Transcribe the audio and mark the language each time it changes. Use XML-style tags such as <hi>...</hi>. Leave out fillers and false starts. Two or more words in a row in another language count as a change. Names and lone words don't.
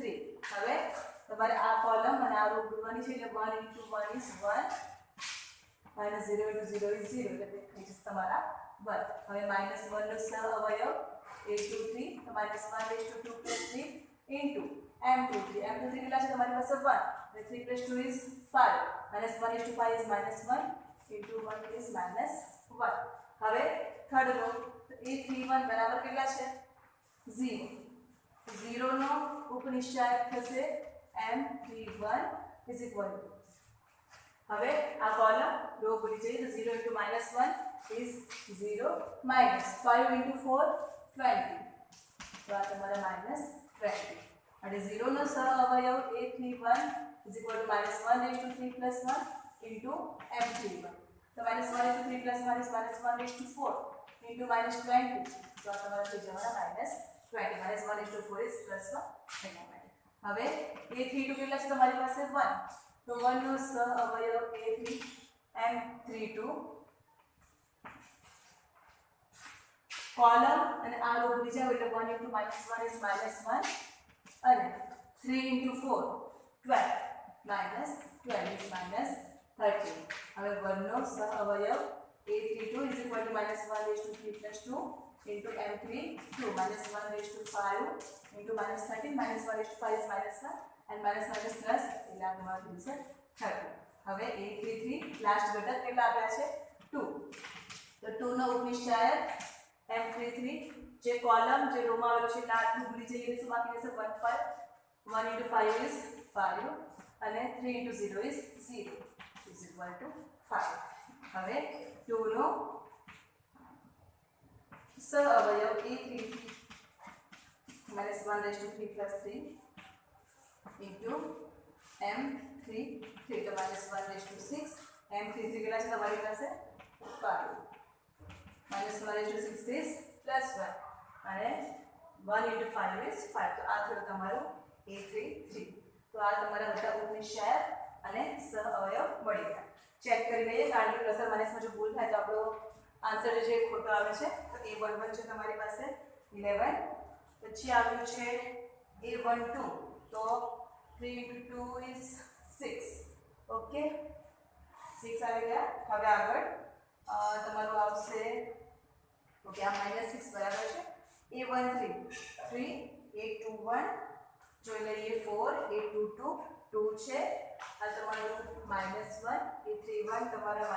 <gu>હવે તમારે આ કોલમ અને આ રો ભૂલવાની છે એટલે 1 * 1 is 1 -0 * 0 is 0 એટલે થઈ જશે તમારા 1. હવે -1 નો સહ અવયવ a23 તો -1/2 +</gu> <en>3 into m23</en> <gu>કેટલા છે તમારી પાસે 1 અને 3 + 2 is 5 -1/5 is -1 into 1 is -1. હવે થર્ડ રો તો a31 બરાબર કેટલા છે 0 0 નો ઉપનિશ્ચાયક થશે m31</gu> <en>is equal to</en> <gu>હવે આ કોલમ રો ભૂલી જઈએ તો 0</gu> <en>into -1 is 0 minus 5 into</en> <gu>4 20 તો આ તમારા -20 અને 0 નો સહ અવયવ a31</gu> <en>is equal to</en> <gu>-1/3 + 1 into m31 તો -1/3 + 1 is -1/4 into -20 તો આ તમારા થઈ જવાના -20 -1/4 is +1 હવે a32 કેટલા છે તમારી પાસે 1 તો 1 નો સહ અવયવ a3 m32 કોલમ અને આ રો ભૂલી જાવ એટલે 1 into -1 is -1 અને 3 into 4 12 -12 is -13 હવે 1 નો સહ અવયવ a32</gu> <en>is equal to</en> <gu>-1/3 + 2 into m32 -1/5 into -13 -1/5 is -1 and -1 plus એટલે આ તમારું થશે 30 હવે a33 લાસ્ટ ઘટક કેટલા આપ્યા છે 2 તો 2 નો ઉપનિશ્ચાયક m33 જે કોલમ જે રોમાં આવેલું છે ના ભૂલી જઈએ તો બાકી રહેશે 1 5 1 into 5 is 5 અને 3 into 0 is 0</gu> <en>is equal to</en> <gu>5 હવે 2 નો સહ અવયવ a33 -1/3 + 3 into m33 તો -1/6 m33 કેટલા છે તમારી પાસે 5 -1/6 is +1 અને 1 into 5 is 5 તો આ થયું તમારું a33 તો આ તમારા બધા ઉપનિશ્ચાયક અને સહ અવયવ મળી ગયા ચેક કરી લઈએ કારણ કે</gu> <en>plus minus</en> <gu>જો ભૂલ થાય તો આપણો આન્સર જે ખોટો આવે છે તો a11 છે તમારી પાસે 11 પછી આવ્યું છે a12 તો 3 into 2 is 6 ઓકે 6 આવી ગયા હવે આગળ તમારું આવશે ઓકે આ -6 બરાબર છે a13 3 a21 જોઈ લઈએ 4 a22 2 છે આ તમારું -1 a31 તમારા</gu>